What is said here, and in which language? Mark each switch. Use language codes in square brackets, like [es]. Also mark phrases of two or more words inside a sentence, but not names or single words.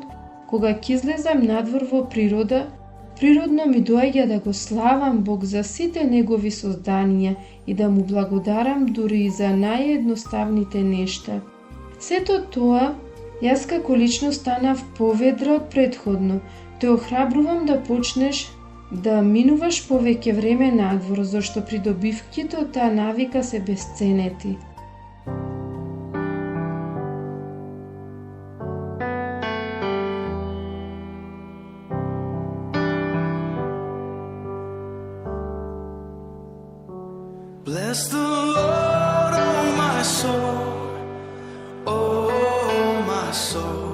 [mk] Кога ќе излезам надвор во природа, природно ми доаѓа да го славам Бог за сите Негови созданија и да му благодарам дури и за наједноставните нешта. Сето тоа, јас како личност станав поведра од претходно. Те охрабрувам да почнеш да минуваш повеќе време надвор, зашто придобивките од таа навика се бесценети. [en] Bless the Lord, oh my soul, oh my soul.